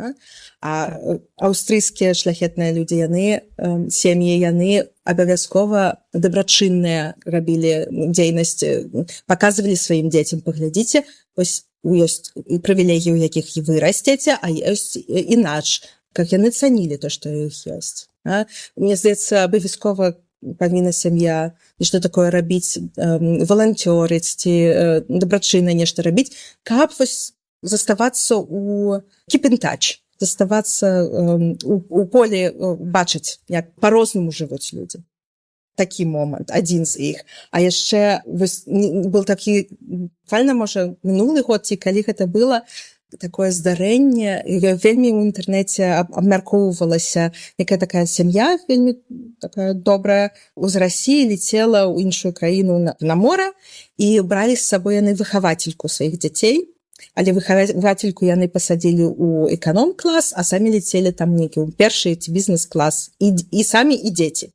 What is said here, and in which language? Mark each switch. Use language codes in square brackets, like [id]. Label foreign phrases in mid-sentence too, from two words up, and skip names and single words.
[be] А аўстрыйскія шляхетныя людзі, яны, сем'і, яны абавязкова дабрачынныя рабілі дзейнасць, паказвалі сваім дзецям, паглядзіце, вось ёсць і прывілегіі, у якіх вы расцеце, а ёсць інакш, как яны цанілі то, што іх ёсць. Мне здаецца, абавязкова павінна сям'я нешта такое рабіць, валанцёрыць ці дабрачынна нешта рабіць, каб вось заставацца у [en] keep in touch, [be] заставацца у полі, бачыць, як па-рознаму жывуць людзі. Такі момант, адзін з іх. А яшчэ был такі, буквально, можа, мінулы год, ці калі гэта было, такое здарэнне, вельмі ў інтэрнэце абмяркоўвалася, якая такая сям'я, вельмі такая добрая, з Расіі летела ў іншую краіну на мора, і бралі з сабой яны выхавацельку сваіх дзяцей, але выхавацельку яны пасадзілі ў эканом-клас, а самі лецелі там нейкі ў першы ці бізнес-клас, і самі, і дзеці.